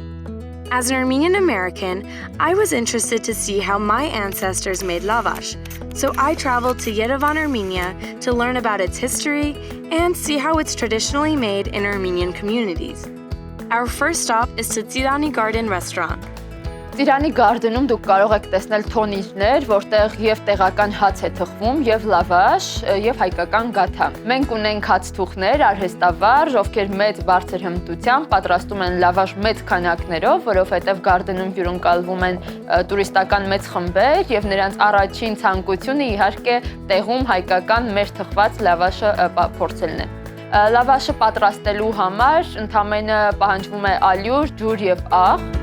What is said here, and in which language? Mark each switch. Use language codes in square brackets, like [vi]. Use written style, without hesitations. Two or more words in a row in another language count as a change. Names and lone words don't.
[en] As an Armenian American, I was interested to see how my ancestors made lavash, so I traveled to Yerevan, Armenia to learn about its history and see how it's traditionally made in Armenian communities. Our first stop is to Tsirani Garden restaurant. [hy] Tsirani Garden-ում դուք կարող եք տեսնել թոնիրներ, որտեղ եւ տեղական հաց է թխվում, եւ լավաշ, եւ հայկական գաթա։ Մենք ունենք հացթուխներ, արհեստավար, ովքեր մեծ բարձր հմտությամբ պատրաստում են լավաշ մեծ քանակներով, որովհետեւ Garden-ում հյուրընկալվում են տուրիստական մեծ խմբեր եւ նրանց առաջին ցանկությունը իհարկե տեղում հայկական մեր թխված լավաշը փորձելն է։ Լավաշը պատրաստելու համար ընդամենը պահանջվում է ալյուր, ջուր եւ աղ։